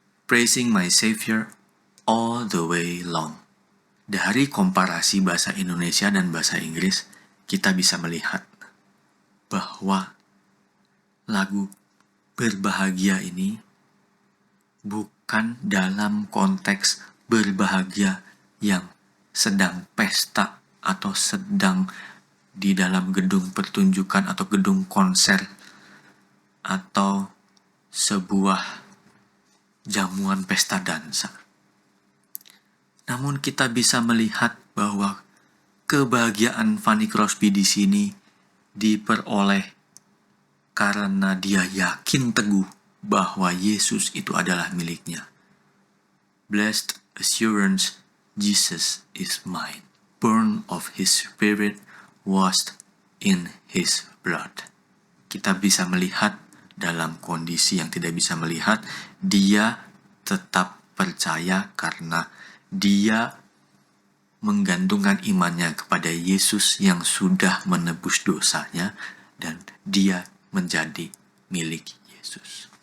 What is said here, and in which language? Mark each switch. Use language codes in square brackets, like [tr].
[en] Praising my Savior all the way long. [id] Dari komparasi bahasa Indonesia dan bahasa Inggris, kita bisa melihat bahwa lagu Berbahagia ini bukan dalam konteks berbahagia yang sedang pesta atau sedang di dalam gedung pertunjukan atau gedung konser atau sebuah jamuan pesta dansa. Namun kita bisa melihat bahwa kebahagiaan Fanny Crosby di sini diperoleh karena dia yakin teguh bahwa Yesus itu adalah miliknya. [en] Blessed assurance, Jesus is mine. Born of His Spirit, washed in His blood. [id] Kita bisa melihat dalam kondisi yang tidak bisa melihat, dia tetap percaya karena dia menggantungkan imannya kepada Yesus yang sudah menebus dosanya dan dia menjadi milik Yesus.